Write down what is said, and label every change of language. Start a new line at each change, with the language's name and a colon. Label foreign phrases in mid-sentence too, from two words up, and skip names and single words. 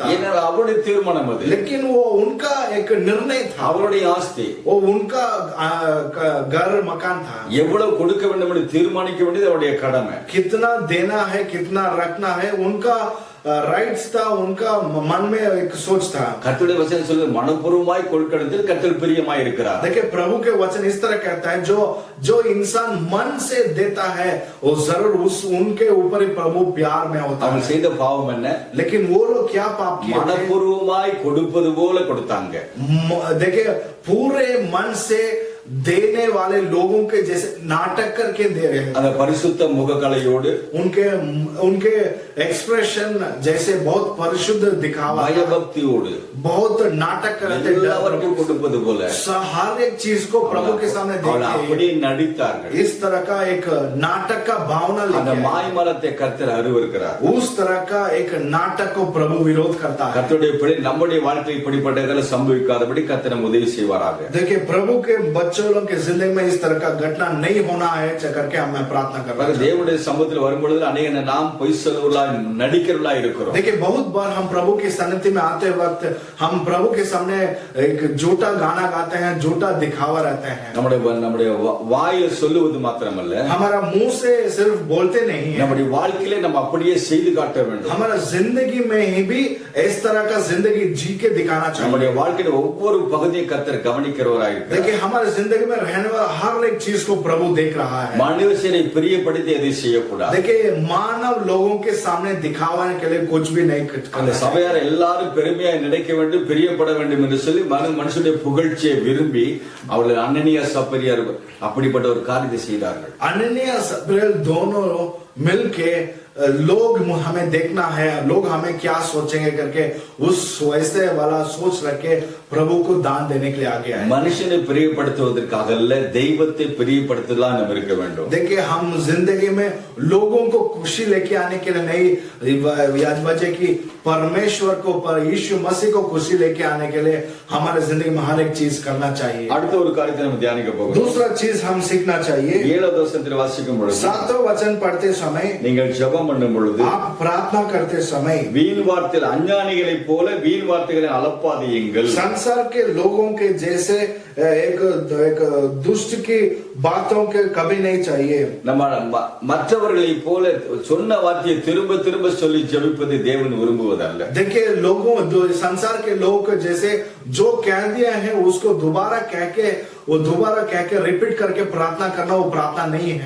Tamil: ஏனால் அவருடைய தீர்மானம் அது.
Hindi: लेकिन वो उनका एक निर्णय था,
Tamil: அவருடைய ஆஸ்தி,
Hindi: वो उनका घर मकान था.
Tamil: எவ்வளவு கொடுக்க வேண்டும் என்று தீர்மானிக்க வேண்டியது அவருடைய கடமை.
Hindi: कितना देना है कितना रखना है उनका राइट्स था, उनका मन में एक सोच था.
Tamil: கர்த்தருடைய வசனம் சொல்லுது மனப்பூர்வமாய் கொடுக்கிறதில் கர்த்தர் பிரியமாய் இருக்கிறார்.
Hindi: देखिए प्रभु के वचन इस तरह कहता है जो इंसान मन से देता है वो जरूर उनके ऊपर ही प्रभु प्यार में होता है.
Tamil: அவன் செய்த பாவம் என்ன?
Hindi: लेकिन वो लोग क्या पाप किए?
Tamil: மனப்பூர்வமாய் கொடுப்பது போல கொடுத்தாங்க.
Hindi: देखिए पूरे मन से देने वाले लोगों के जैसे नाटक करके दे रहे हैं.
Tamil: அந்த பரிசுத்த முகக்கலையோடு
Hindi: उनके एक्सप्रेशन जैसे बहुत परिशुद्ध दिखावा,
Tamil: பயபக்தியோடு
Hindi: बहुत नाटक करते
Tamil: எல்லாவற்றையும் கொடுப்பது போல
Hindi: हर एक चीज को प्रभु के सामने
Tamil: அப்படி நடித்தார்கள்.
Hindi: इस तरह का एक नाटक का भावना
Tamil: அந்த
Hindi: लेके
Tamil: மாய்மலத்தை கர்த்தர் அருவருக்கிறார்.
Hindi: उस तरह का एक नाटक को प्रभु विरोध करता है.
Tamil: கர்த்தருடைய பிள்ளை நம்முடைய வாழ்க்கையில் இப்படிப்பட்டதை சம்பவிக்காதபடி கர்த்தர் நமக்கு உதவி செய்வாராக.
Hindi: देखिए प्रभु के बच्चों के जिंदगी में इस तरह का घटना नहीं होना है करके हमें प्रार्थना कर रहे हैं.
Tamil: தேவனுடைய சமூகத்தில் வரும்பொழுது அநேக நாம் பொய் சொல்லுவர்களாய் நடிக்கிறவர்களாய் இருக்கிறோம்.
Hindi: देखिए बहुत बार हम प्रभु की सन्निधि में आते वक्त हम प्रभु के सामने एक झूठा गाना गाते हैं, झूठा दिखावा रहते हैं.
Tamil: நம்முடைய வாயில சொல்லுவது மாத்திரமல்ல,
Hindi: हमारा मुंह से सिर्फ बोलते नहीं है,
Tamil: நம்முடைய வாழ்க்கையிலே நம்ம அப்படியே செய்து காட்ட வேண்டும்.
Hindi: हमारा जिंदगी में ही भी इस तरह का जिंदगी जी के दिखाना चाहिए.
Tamil: நம்முடைய வாழ்க்கையில ஒவ்வொரு பகுதியை கர்த்தர் கவனிக்கிறவராய் இருக்கிறார்.
Hindi: देखिए हमारे जिंदगी में रहने वाला हर एक चीज को प्रभु देख रहा है.
Tamil: மனுஷரை பிரியப்படுத்தி எதை செய்யக்கூடாது.
Hindi: देखिए मानव लोगों के सामने दिखाने के लिए कुछ भी नहीं
Tamil: அந்த
Hindi: करना.
Tamil: சபையார் எல்லாரும் பெருமையாய் நினைக்க வேண்டும், பிரியப்பட வேண்டும் என்று சொல்லி மனுஷனுடைய புகழ்ச்சியை விரும்பி அவர்கள் அனனியா சப்பரியார் அப்படிப்பட்ட ஒரு காரியத்தை செய்தார்கள்.
Hindi: अनन्या सपरेल दोनों मिलके लोग हमें देखना है, लोग हमें क्या सोचेंगे करके उस वैसे वाला सोच रखे प्रभु को दान देने के लिए आगे आए.
Tamil: மனுஷனை பிரியப்படுத்துவதற்காக அல்ல, தெய்வத்தை பிரியப்படுத்தலாம் நம்ம இருக்க வேண்டும்.
Hindi: देखिए हम जिंदगी में लोगों को खुशी लेके आने के लिए नहीं, वजह की परमेश्वर को यीशु मसीह को खुशी लेके आने के लिए हमारे जिंदगी में हर एक चीज करना चाहिए.
Tamil: அடுத்த ஒரு காரியத்தை நம்ம தியானிக்க போகிறோம்.
Hindi: दूसरा चीज हम सीखना चाहिए.
Tamil: 7வது வசனத்தில் வாசிக்கும் பொழுது
Hindi: 7वां वचन पढ़ते समय
Tamil: நீங்கள் ஜெபம் பண்ணும் பொழுது
Hindi: आप प्रार्थना करते समय
Tamil: வீண் வார்த்தையில் அஞ்ஞானிகளைப் போல வீண் வார்த்தைகளை அளப்பாதீங்கள்.
Hindi: संसार के लोगों के जैसे एक दुष्ट की बातों के कभी नहीं चाहिए.
Tamil: நம்ம மற்றவர்களைப் போல சொன்ன வார்த்தையை திரும்ப திரும்ப சொல்லி ஜெபிப்பதை தேவன் விரும்புவதல்ல.
Hindi: देखिए लोगों संसार के लोग जैसे जो कह दिया है उसको दोबारा कह के रिपीट करके प्रार्थना करना वो प्रार्थना नहीं है.